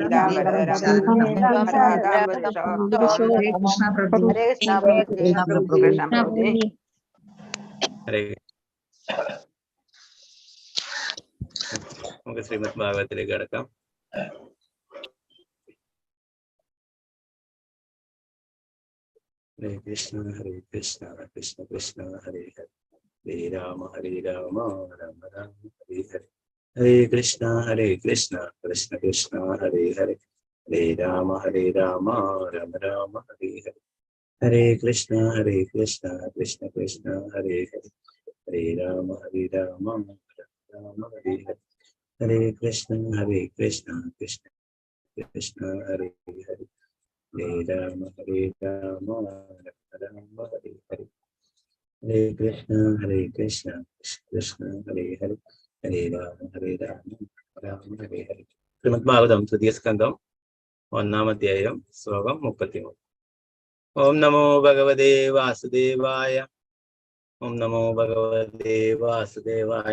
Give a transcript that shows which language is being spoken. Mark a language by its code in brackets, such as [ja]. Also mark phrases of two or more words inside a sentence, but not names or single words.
[ml] നമുക്ക് ശ്രീമദ് ഭാഗവതത്തിലേക്ക് കടക്കാം. [sa] ഹരേ കൃഷ്ണ കൃഷ്ണ കൃഷ്ണ ഹരേ ഹരേ ഹരേ രാമ രാമ രാം ഹരേ ഹരേ. ഹരേ കൃഷ്ണ കൃഷ്ണ കൃഷ്ണ ഹരേ ഹരേ ഹരേ രാമ രാം രാം ഹരേ ഹരേ. ഹരേ കൃഷ്ണ കൃഷ്ണ കൃഷ്ണ ഹരേ ഹരേ ഹരേ രാമ രാം രാം ഹരേ ഹരേ. ഹരേ കൃഷ്ണ കൃഷ്ണ കൃഷ്ണ ഹരേ ഹരേ ഹരേ രാമ രാം രാം ഹരേ ഹരേ. ഹരേ കൃഷ്ണ കൃഷ്ണ ഹരേ ഹരേ ഹരേ രാമ രാം ഹരേ ഹരേ. [ml] ശ്രീമദ് ഭാഗവതം തൃതീയ സ്കന്ധം 1-ാം അധ്യായം ശ്ലോകം 33. [sa] ഓം നമോ ഭഗവതേ വാസുദേവായ. ഓം നമോ ഭഗവതേ വാസുദേവായ.